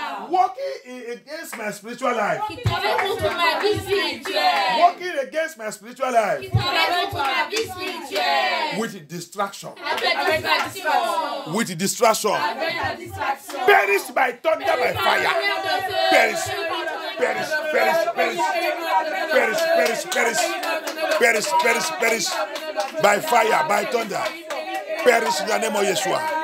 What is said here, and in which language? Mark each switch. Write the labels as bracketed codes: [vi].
[en] Walking against my spiritual life. [fr] Qui travaille contre ma vie spirituelle. [en] Walking against my spiritual life. [fr] Qui travaille contre ma vie spirituelle. [en] With distraction. [fr] Avec la distraction. [en] With distraction. [fr] Avec la distraction. [en] Perish by thunder, by fire. Perish. Perish, perish, perish. Perish, perish, perish. Perish, perish, perish. By fire, by thunder. Perish in the name of Yeshua.